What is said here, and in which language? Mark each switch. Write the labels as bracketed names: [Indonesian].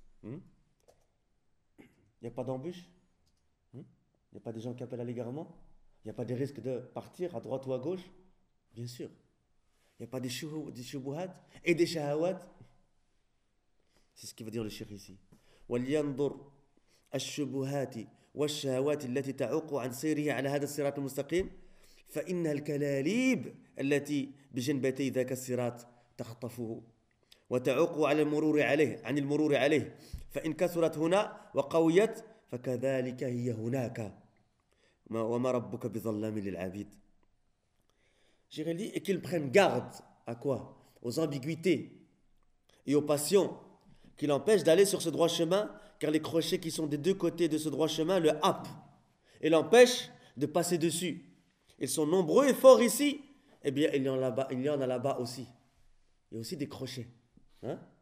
[French] Il n'y a pas d'embûche? Il n'y a pas des gens qui appellent à l'égarement? Il n'y a pas des risques de partir à droite ou à gauche? Bien sûr. Il n'y a pas des shubuhat et des shahawat? C'est ce qu'il veut dire le shir ici. [Arabic] وَلْيَنْضُرْ أَشْشُبُهَاتِ وَالشَّهَوَاتِ اللَّتِ تَعُقُوا عَنْ سَيْرِهِ عَلَى هَذَا السِّرَاتِ الْمُسْتَقِيمِ فَإِنَّ الْكَلَالِيبِ التي بجنبتي ذاك الصراط تخطفه وتعوق على المرور عليه عن المرور عليه فإن كثرت هنا وقويت فكذلك هي هناك وما ربك بظلام للعبيد. [French] J'ai dit, et qu'il prenne garde à quoi? Aux ambiguïtés et aux passions qui l'empêchent d'aller sur ce droit chemin, car les crochets qui sont des deux côtés de ce droit chemin le happent et l'empêchent de passer dessus. Ils sont nombreux et forts ici. Eh bien, il y en a là-bas aussi. Il y a aussi des crochets. Hein?